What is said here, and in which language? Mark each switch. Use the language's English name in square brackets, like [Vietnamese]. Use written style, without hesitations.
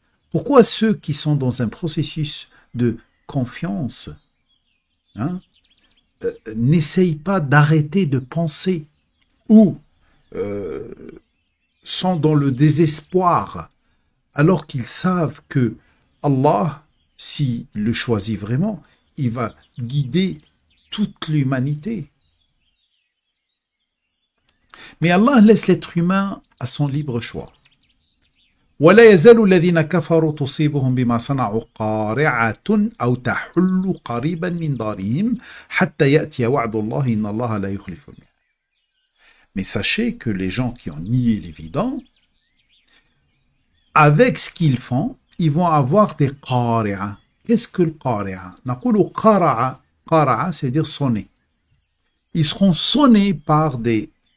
[French] Pourquoi ceux qui sont dans un processus de confiance n'essayent pas d'arrêter de penser ou sont dans le désespoir alors qu'ils savent que Allah, s'il le choisit vraiment, il va guider toute l'humanité. Mais Allah laisse l'être humain à son libre choix. [Arabic] ولا يزال الذين كفروا تصيبهم بما صنعوا قارعة أو تحل قريبا من دارهم حتى يأتي وعد الله إن الله لا يخلف الميعاد. [French] Mais sachez que les gens qui ont nié l'évident, avec ce qu'ils font, ils vont avoir des qari'a. Qu'est-ce que le qari'a? [Arabic] نقول قرع. [French] قرع, c'est-à-dire sonner. Ils seront sonnés par des...